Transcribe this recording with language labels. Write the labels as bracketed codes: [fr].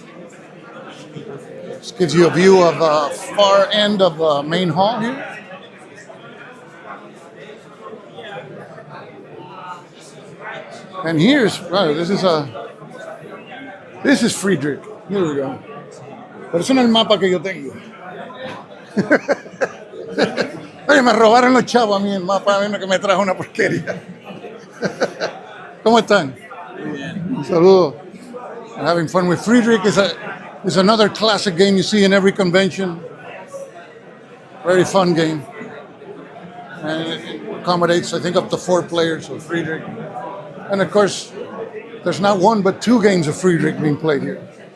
[en] This gives you a view of the far end of the main hall here. And here's, this is Friedrich. Here we go. [es] Pero eso no es el mapa que yo tengo. Oye, me robaron los chavos a mí el mapa, a mí que me trajo una porquería. ¿Cómo están? Muy bien. Un saludo. [en] I'm having fun with Friedrich. It's another classic game you see in every convention. Very fun game. And it accommodates, I think, up to 4 players of Friedrich. And of course, there's not 1 but 2 games of Friedrich being played here.